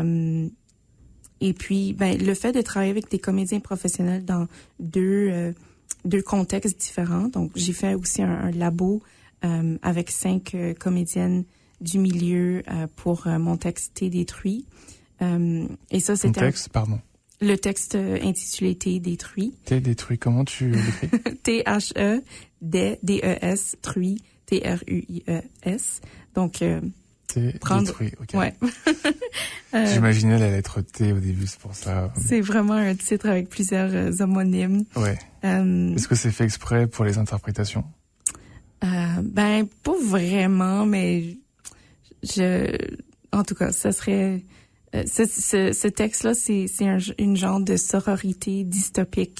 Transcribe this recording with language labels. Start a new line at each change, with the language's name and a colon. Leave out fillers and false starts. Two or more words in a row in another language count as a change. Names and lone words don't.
French: Et puis, le fait de travailler avec des comédiens professionnels dans deux deux contextes différents. Donc, j'ai fait aussi un labo avec 5 comédiennes du milieu pour mon texte Thé détruit. Et ça, c'était... Ton texte, pardon. Le texte intitulé Thé détruit. Thé détruit, comment tu l'écris? T-H-E, D-E-S, truit, T-R-U-I-E-S. Donc, Thé détruit, ok. Ouais. J'imaginais la lettre T au début, c'est pour ça. C'est vraiment un titre avec plusieurs homonymes. Ouais. Est-ce que c'est fait exprès pour les interprétations? Ben, pas vraiment, mais en tout cas, ça serait, ce texte-là, c'est une genre de sororité dystopique.